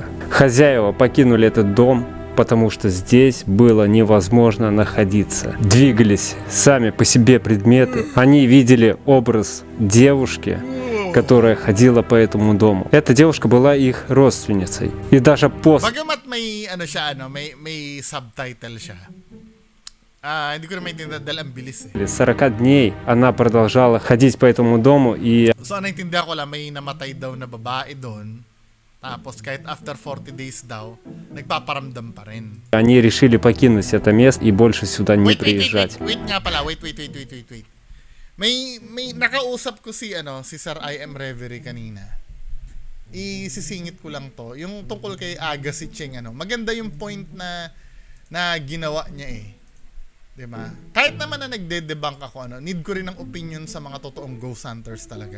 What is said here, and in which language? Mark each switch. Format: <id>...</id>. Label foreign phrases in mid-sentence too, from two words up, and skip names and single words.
<ru>Хозяева покинули этот дом, потому что здесь было невозможно находиться. Двигались сами по себе предметы. Они видели образ девушки, которая ходила по этому дому. Эта девушка была их родственницей. И даже после...</ru> <tl>Bagamat may may subtitle siya. Hindi ko na maintindihan dahil ang bilis</tl> <ru>40 дней она продолжала ходить по этому дому и...</ru> <tl>So, naintindihan ko lang, may namatay daw na babae doon. Tapos kahit</tl> <en>after 40 days</en> <tl>daw, nagpaparamdam pa rin.</tl> <ru>Они решили покинуть это место и больше сюда не приезжать.</ru> <tl>Wait nga pala, wait. May nakausap ko si Sir I Am Reverie kanina. Isisingit ko lang to. Yung tungkol kay Aga si Cheng, maganda yung point na ginawa niya eh. 'Di ba? Kahit naman na nagde-debunk ako, need ko rin ng opinion sa mga totoong</tl> <en>ghost hunters</en> <tl>talaga.</tl>